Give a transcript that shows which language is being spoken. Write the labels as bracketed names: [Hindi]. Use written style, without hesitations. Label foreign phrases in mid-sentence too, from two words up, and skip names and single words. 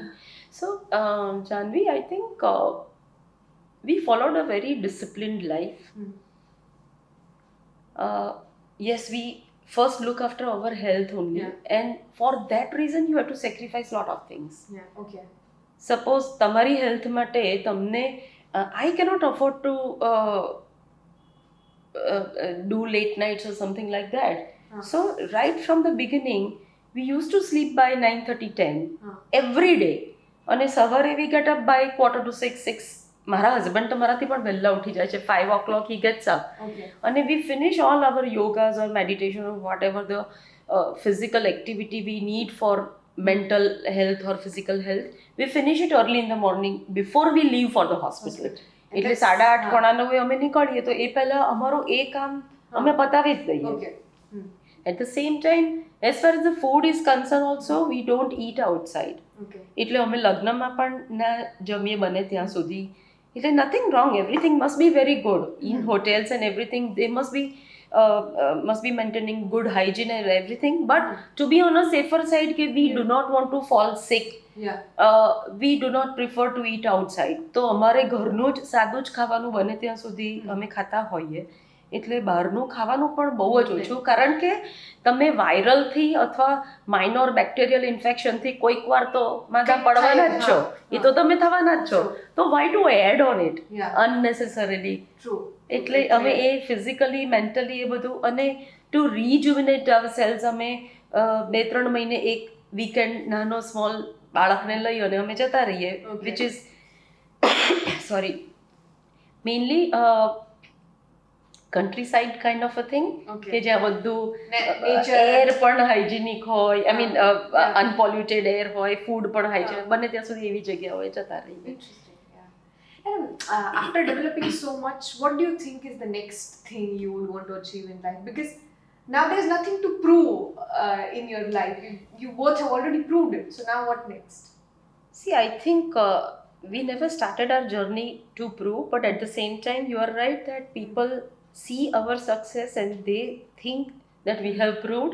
[English] So Janvi, I think we followed a very disciplined life. Yes, we first look after our health only, and for that reason you have to sacrifice lot of things. Okay. Suppose [Gujarati] તમારી health માટે તમને [English] I cannot afford to do late nights or something like that. So right from the beginning we used to sleep by 9:30 10 every day, [Gujarati] અને સવારે [English] we get up by 5:45 6. [Gujarati] મારા હસબન્ડ તો મારાથી પણ વહેલા ઉઠી જાય છે. [English] 5 o'clock he gets up. And we finish all our yogas or meditation or whatever the physical activity we need for mental health or physical health. We finish it early in the morning before we leave for the hospital. [Gujarati] એટલે 8:30 9:30 અમે નીકળીએ તો એ પહેલા અમારું એ કામ અમે પતાવી જ દઈએ. [English] At the same time, as far as the food is concerned also, we don't eat outside. [Gujarati] એટલે અમે લગ્નમાં પણ ના જમીએ બને ત્યાં સુધી. [English] એટલે nothing wrong, everything must be very good. In hotels and everything, they must be maintaining good hygiene and everything. But to be on a safer side, we do not want to fall sick. We do not prefer to eat outside. [Gujarati] તો અમારે ઘરનું જ સાદું જ ખાવાનું બને ત્યાં સુધી અમે ખાતા હોઈએ. એટલે બહારનું ખાવાનું પણ બહુ જ ઓછું, કારણ કે તમે વાયરલથી અથવા માઇનોર બેક્ટેરિયલ ઇન્ફેક્શનથી કોઈક વાર તો માંદા પડવાના જ છો, એ તો તમે થવાના જ છો. [English] તો why to add on it unnecessarily? [Gujarati] એટલે અમે એ [English] physically mentally [Gujarati] એ બધું, અને [English] to rejuvenate our cells [Gujarati] અમે 2-3 મહિને એક વીકેન્ડ નાનો સ્મોલ બાળકને લઈ અને અમે જતા રહીએ, [English] which is sorry mainly countryside kind of a thing, [Gujarati] કે જ્યાં બધું એર પણ હાઇજેનિક હોય, [English] I mean unpolluted air [Gujarati] હોય, ફૂડ પણ હાઇજેનિક, બને ત્યાં સુધી એવી જગ્યા હોય જતા રહીએ. [English] And after developing so much, what do you think is the next thing you would want to achieve in life? Because now there's nothing to prove in your life. You both have already proved it. So now what next? See, I think we never started our journey to prove, but at the same time, you are right that people see our success and they think that we have proved.